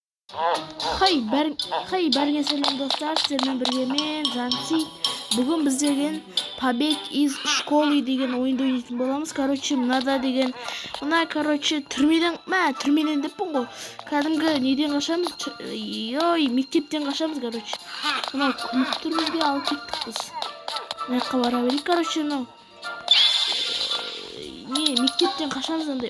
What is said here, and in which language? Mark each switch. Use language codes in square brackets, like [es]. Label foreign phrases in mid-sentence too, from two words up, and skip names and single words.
[kk] Бәріңе сәлем достар, сіздермен бірге мен Жанси. Бүгін біз деген [ru] побег из школы [kk] деген ойынды ойнайтын боламыз. Мынада деген, түрмеден деппін ғой. Кәдімгі неден қашамыз? Мектептен қашамыз, Мынау күліп тұр, бізге алып кеттік біз. Мына бара берейік, мынау. Мектептен қашамыз андай.